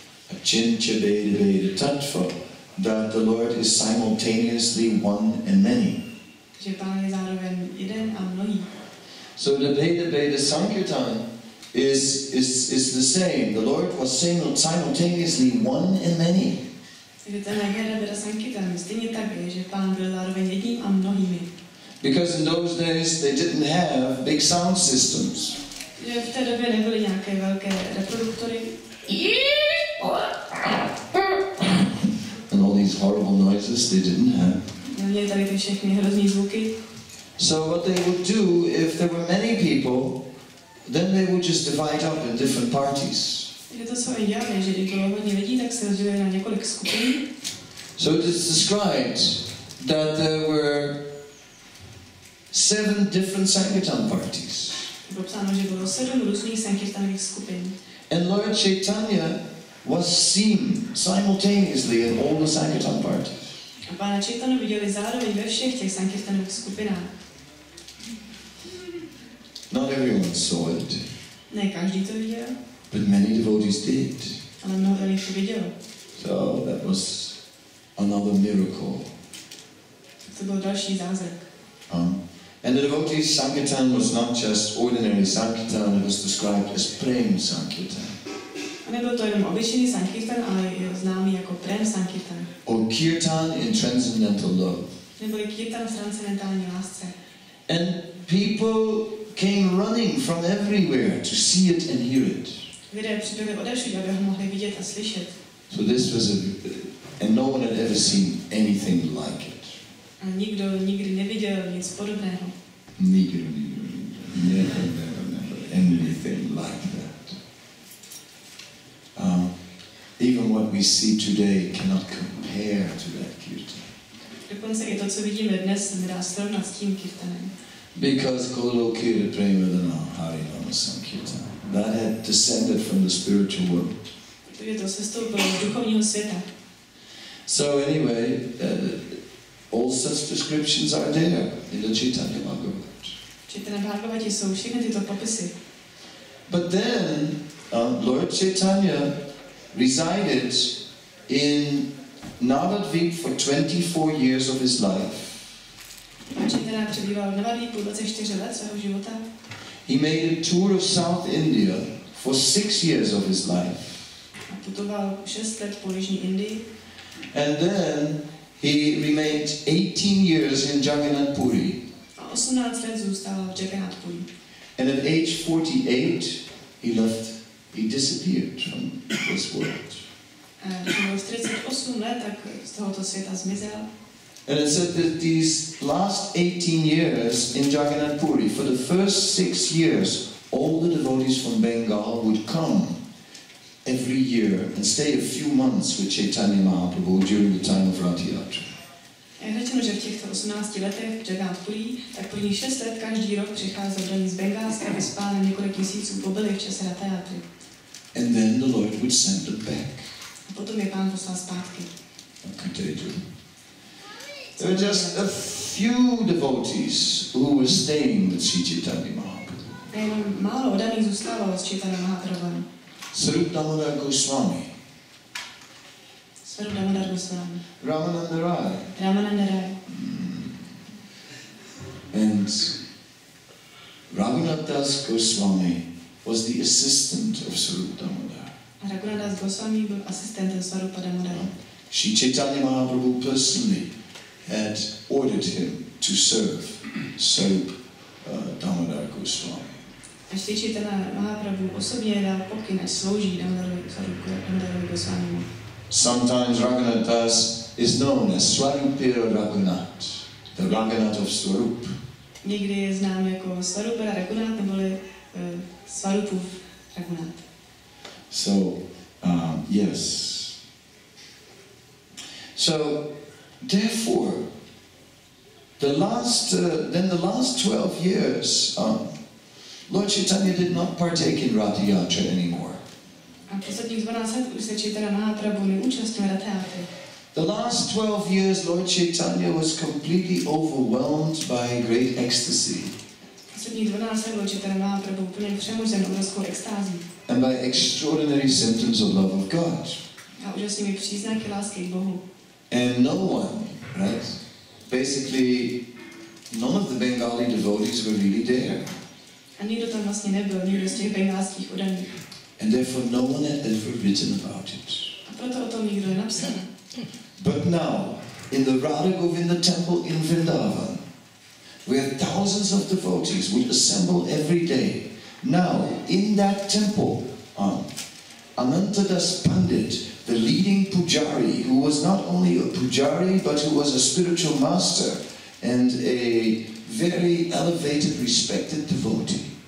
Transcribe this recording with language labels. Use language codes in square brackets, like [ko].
[en] Achincha Veda Tattva, that the Lord is simultaneously one and many. [cs] Že pán je zároveň jeden a mnohý. [en] So the Veda Sankirtan is the same. The Lord was simultaneously one and many. [cs] Takže ten Veda Sankirtan stejně tak je, že pán byl zároveň jedním a mnohými. [en] Because in those days they didn't have big sound systems. [cs] Že v té době nebyly nějaké velké reproduktory. [en] And all these horrible noises they didn't have. [cs] Neměli tady ty všechny hrozný zvuky. [en] So what they would do, if there were many people, then they would just divide up in different parties. [cs] Takže to, co oni dělali, že když bylo hodně lidí, tak se rozdělili na několik skupin. [en] So it is described that there were 7 different Sankirtan parties. [cs] Bylo psáno, že bylo 7 různých sankirtanových skupin. [en] And Lord Chaitanya was seen simultaneously in all the Sankirtan parties. [cs] A pána Chaitanu viděli zároveň ve všech těch sankirtanových skupinách. [en] Not everyone saw it. [cs] Ne každý to viděl. [en] But many devotees did. [cs] Ale mnoho lidí to vidělo. [en] So that was another miracle. [cs] To byl další zázrak. [en] And the devotees' Sankirtan was not just ordinary Sankirtan, it was described as Prem Sankirtan. [cs] A nebyl to jenom obyčejný sankirtan, ale je známý jako Prem Sankirtan. [en] Or Kirtan in transcendental love. [cs] Neboli kirtan v transcendentální lásce. [en] And people came running from everywhere to see it and hear it. [cs] Lidé přibyli odevšud, aby ho mohli vidět a slyšet. [en] So this was and no one had ever seen anything like it. [cs] A nikdo nikdy neviděl nic podobného. [en] Never, anything like that. Even what we see today cannot compare to that kirtan. [cs] Dokonce i to, co vidíme dnes, se nedá srovnat s tím kirtanem. [en] Because [bn] Golokira Premadana Hare Rama Sankirtan, [en] that had descended from the spiritual world. [cs] Protože to sestoupilo z duchovního světa. [en] So anyway, all such descriptions are there in the Chaitanya-Bhagavat. [cs] V Čайтanya-Bhagavati jsou všechny tyto popisy. [en] But then Lord Chaitanya resided in Navadvip for 24 years of his life. [cs] Chaitanya přebýval v Navadvipu 24 let svého života. [en] He made a tour of South India for 6 years of his life. [cs] A putoval 6 let po jižní Indii. [en] And then he remained 18 years in Jagannath Puri. [cs] A 18 let zůstal v Jagannath Puri. [en] And at age 48, he disappeared from this world. [cs] A když měl 48 let, tak z tohoto světa zmizel. [en] And it said that these last 18 years in Jagannath Puri, for the first 6 years, all the devotees from Bengal would come every year and stay a few months with Chaitanya Mahaprabhu during the time of Rath Yatra. [cs] Je řečeno, že v těchto 18 letech v Jagannath-purí, tak první 6 let každý rok přicházel do ní z Bengálska, aby s pánem několik měsíců pobyli v čase Ratha Yatry. [en] And then the Lord would send them back. [cs] A potom je pán poslal zpátky. [en] There were just a few devotees who were staying with Sri Chaitanya Mahaprabhu. [cs] Jenom málo oddaných zůstávalo s Chaitanya Mahaprabhem. [en] Swarup Damodar Goswami, [cs] Swarup Damodar Goswami, [en] Ramananda Rai, [cs] Ramananda Rai. [en] And Raghunath Das Goswami was the assistant of Swarup Damodar. [cs] A Raghunath Das Goswami byl asistentem Swarupa Damodara. [en] Sri Chaitanya Mahaprabhu personally had ordered him to serve Swarup Damodar Goswami. [cs] A Sri Chaitanya Mahaprabhu osobně dal pokyn, ať slouží Damodarovi Goswamimu. [en] Sometimes Raghunath Das is known as Swarupira Raghunath, the Raghunath of Swarup. [cs] Někdy je znám jako Swarupira Raghunath neboli Swarupův Raghunath. [en] So, yes. So, therefore, the last 12 years, Lord Chaitanya did not partake in Rath Yatra anymore. [cs] A posledních 12 let už se Chaitanya Mahaprabhu neúčastnil Ratha Yatry. [en] The last 12 years, Lord Chaitanya was completely overwhelmed by great ecstasy. [cs] Posledních 12 let byl Chaitanya Mahaprabhu úplně přemožen obrovskou extází. [en] And by extraordinary symptoms of love of God. [cs] A úžasnými příznaky lásky k Bohu. [en] And no one, right? Basically, none of the Bengali devotees were really there. [cs] A nikdo tam vlastně nebyl, nikdo z těch bengálských oddaných. [en] And therefore no one had ever written about it. [cs] A proto o tom nikdo nenapsal. [en] But now, in the Radha Govinda temple in Vrindavan, where thousands of devotees would assemble every day, now, in that temple, Anantadas Pandit, the leading pujari, who was not only a pujari, but who was a spiritual master and a very elevated, respected devotee.